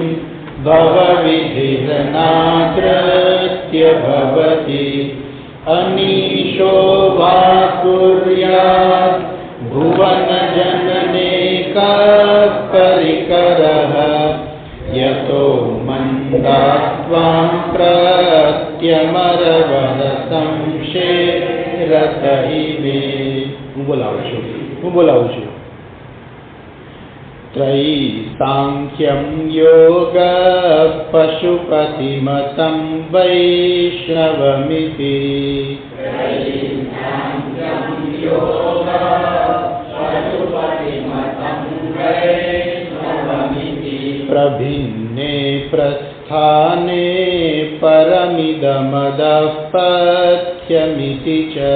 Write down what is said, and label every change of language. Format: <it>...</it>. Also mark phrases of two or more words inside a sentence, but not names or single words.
<sa>भवविधिरनादृत्य भवति अनीशो वा कुर्यात् भुवनजनने कः परिकरः यतो मन्दात्वां प्रत्यमरवरसंशेरत इमे।</sa> <gu>હું બોલાવું છું</gu> <sa>त्रयी सांख्यं योग पशुपतिमतं वैष्णवमिति प्रभिन्ने प्रस्थाने परमिदमदः पथ्यमिति च</sa>